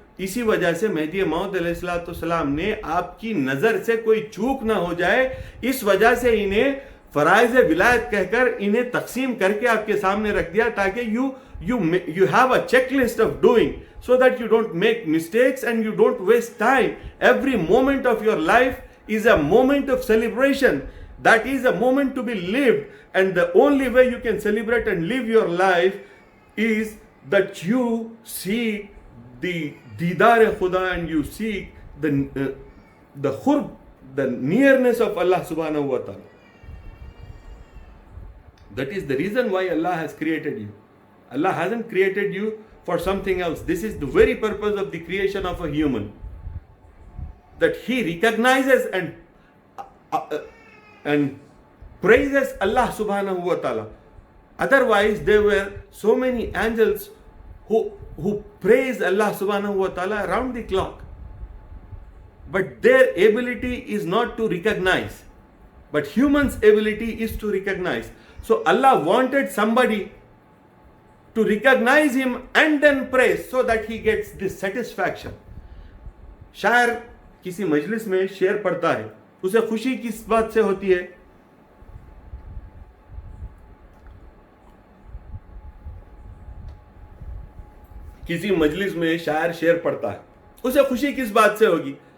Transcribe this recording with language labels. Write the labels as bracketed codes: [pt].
[ur] اسی وجہ سے مہدی موعود علیہ السلام نے آپ کی نظر سے کوئی چوک نہ ہو جائے, اس وجہ سے انہیں فرائض ولایت کہہ کر انہیں تقسیم کر کے آپ کے سامنے رکھ دیا, تاکہ [en] you have a checklist of doing so that you don't make mistakes and you don't waste time. Every moment of your life is a moment of celebration. That is a moment to be lived, and the only way you can celebrate and live your life is that you seek the Didar Khuda and you seek the khurb, the nearness of Allah subhanahu wa ta'ala. That is the reason why Allah has created you. Allah hasn't created you for something else. This is the very purpose of the creation of a human, that he recognizes and praises Allah subhanahu wa ta'ala. Otherwise there were so many angels who praise Allah subhanahu wa ta'ala around the clock, but their ability is not to recognize, but humans' ability is to recognize. So Allah wanted somebody to recognize him and then praise, so that he gets this satisfaction. [ur] شاعر کسی مجلس میں شعر پڑھتا ہے, اسے خوشی کس بات سے ہوتی ہے؟ کسی مجلس میں شاعر شعر پڑھتا ہے, اسے خوشی کس بات سے ہوگی؟